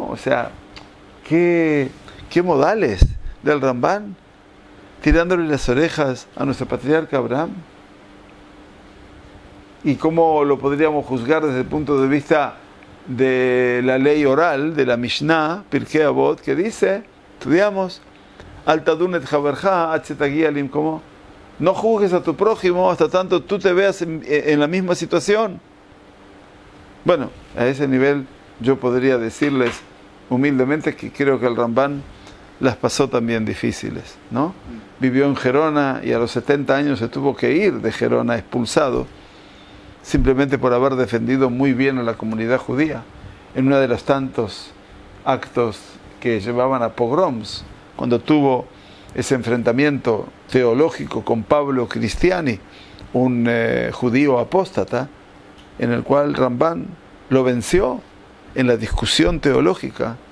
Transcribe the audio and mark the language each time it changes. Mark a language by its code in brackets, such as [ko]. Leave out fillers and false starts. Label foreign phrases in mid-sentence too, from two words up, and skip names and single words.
[es] O sea, qué modales del Rambán, tirándole las orejas a nuestro patriarca Abraham. ¿Y cómo lo podríamos juzgar desde el punto de vista de la ley oral, de la Mishnah, Pirkei Avot, que dice, estudiamos, [he] אל תדין את חברך עד שתגיע למקומו, [es] no juzgues a tu prójimo hasta tanto tú te veas en la misma situación? Bueno, a ese nivel yo podría decirles humildemente que creo que el Rambán las pasó también difíciles, ¿no? Vivió en Gerona y a los 70 años se tuvo que ir de Gerona expulsado, simplemente por haber defendido muy bien a la comunidad judía en uno de los tantos actos que llevaban a pogroms, cuando tuvo ese enfrentamiento teológico con Pablo Cristiani, un judío apóstata, en el cual Rambán lo venció en la discusión teológica.